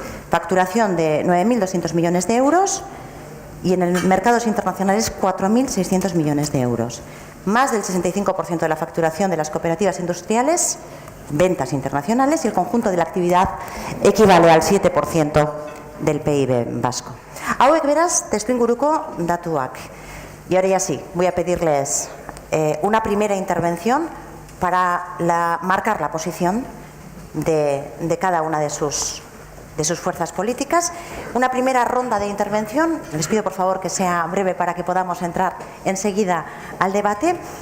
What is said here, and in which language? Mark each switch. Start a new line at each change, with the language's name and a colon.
Spanish: Facturación de 9.200 millones de euros y en el mercados internacionales 4.600 millones de euros. Más del 65% de la facturación de las cooperativas industriales, ventas internacionales, y el conjunto de la actividad equivale al 7% del PIB vasco.
Basque: Hauek beraz, testuinguruko datuak.
Spanish: Y ahora ya sí, voy a pedirles una primera intervención para marcar la posición de cada una de sus fuerzas políticas. Una primera ronda de intervención. Les pido por favor que sea breve para que podamos entrar enseguida al debate.